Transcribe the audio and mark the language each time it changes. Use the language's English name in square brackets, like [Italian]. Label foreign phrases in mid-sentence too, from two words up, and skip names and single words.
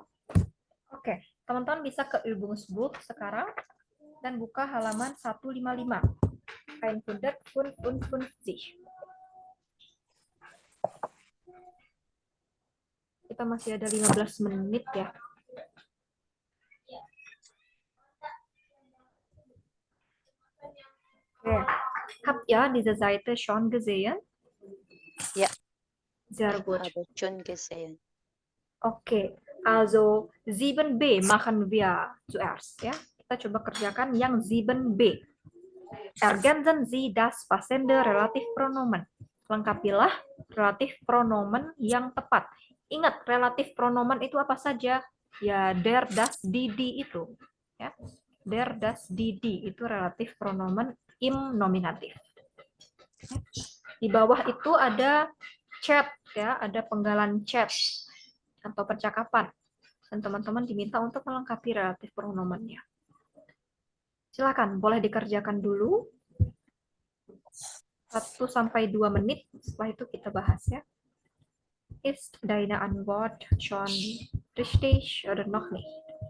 [Indonesian] Oke, teman-teman bisa ke Übungsbuch sekarang dan buka halaman 155. 155. Kita masih ada 15 menit ya. Okay. [German] Habt ihr diese Seite schon gesehen? Ja. Sehr gut. Habe schon gesehen. Okay, also 7b machen wir zuerst ya. [Indonesian] Kita coba kerjakan yang 7b. [German] Ergänzen Sie das passende Relativpronomen. [Indonesian] Lengkapilah relatif pronomen yang tepat. Ingat, relatif pronomen itu apa saja? Ya, [German] der, das, die, die [Indonesian] itu. Ya. [German] Der, das, die, die [Indonesian] itu relatif pronomen [German] im nominatif. [Indonesian] Di bawah itu ada chat ya, ada penggalan chat atau percakapan. Dan teman-teman diminta untuk melengkapi relatif pronomennya. Silakan, boleh dikerjakan dulu. 1 sampai 2 menit, setelah itu kita bahas ya. [German] Ist deine Antwort schon richtig oder noch nicht?